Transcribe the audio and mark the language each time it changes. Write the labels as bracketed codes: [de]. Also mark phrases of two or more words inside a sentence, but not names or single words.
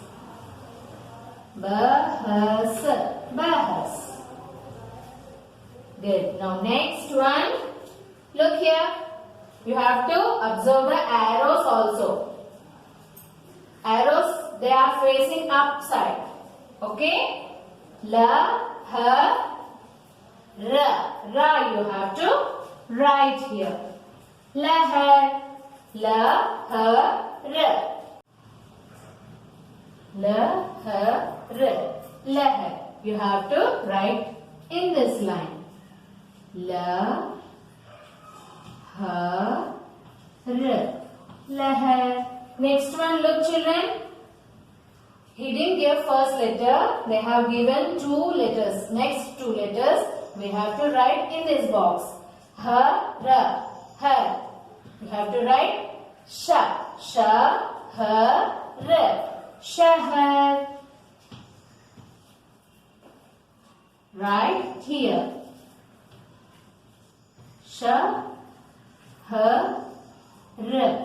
[hi] Bahas, bahas. [en] Good. Now next one. Look here. You have to observe the arrows also. Arrows, they are facing upside. [hi] Okay? La, ha, ra. [en] Ra you have to write here. [hi] Lahar, la, ha, ra. La, ha, ra. Lahar. [en] You have to write in this line. [hi] La, ha, ra. [en] Lahar. Next one, look children. He didn't give first letter. They have given two letters. Next two letters we have to write in this box. [hi] Ha, ra, ha. [en] You have to write [hi] sha, sha, ha, ra. [en] Shahar. Right here. [hi] Sha, ha, ra.